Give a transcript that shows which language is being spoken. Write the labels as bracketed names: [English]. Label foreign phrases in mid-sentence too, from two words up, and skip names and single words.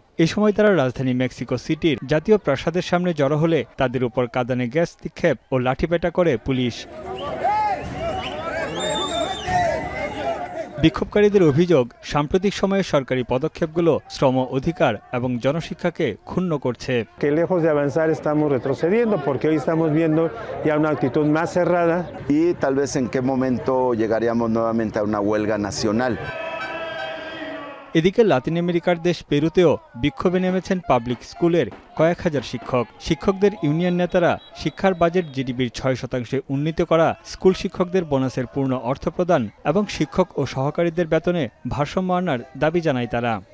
[Bangla] এ সময় তারা রাজধানী মেক্সিকো সিটির জাতীয় প্রাসাদের সামনে জড়ো হলে তাদের উপর কাঁদানে গ্যাস নিক্ষেপ ও লাঠিপেটা করে পুলিশ। বিক্ষোভকারীদের অভিযোগ, সাম্প্রতিক সময়ে সরকারি পদক্ষেপগুলো শ্রম অধিকার এবং জনশিক্ষাকে ক্ষুণ্ণ করছে। [Spanish] Lejos de avanzar estamos retrocediendo porque hoy estamos viendo ya una actitud más cerrada y tal vez en qué momento llegaríamos nuevamente a una huelga nacional. [Bangla] এদিকে লাতিন আমেরিকার দেশ পেরুতেও বিক্ষোভে নেমেছেন পাবলিক স্কুলের কয়েক হাজার শিক্ষক। শিক্ষকদের ইউনিয়ন নেতারা শিক্ষার বাজেট জিডিপির ৬% উন্নীত করা, স্কুল শিক্ষকদের বোনাসের পূর্ণ অর্থ প্রদান এবং শিক্ষক ও সহকারীদের বেতনে ভারসাম্য আনার দাবি জানায় তারা।